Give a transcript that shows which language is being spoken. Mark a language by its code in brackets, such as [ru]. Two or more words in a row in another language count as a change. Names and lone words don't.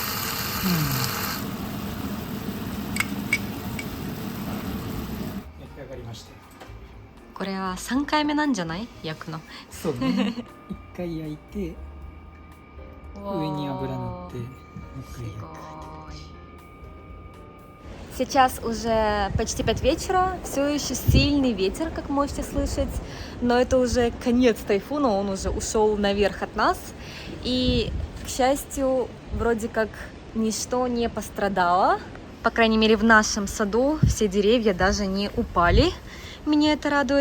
[ja] 焼き上がりました。これは3回目なんじゃない、焼くの。そうね。一回焼いて、上に油塗って、もう一回焼く。 [ru] Сейчас уже почти 5 вечера, все еще сильный ветер, как можете слышать, но это уже конец тайфуна, он уже ушел наверх от нас, и, к счастью, вроде как ничто не пострадало, по крайней мере в нашем саду все деревья даже не упали, меня это радует.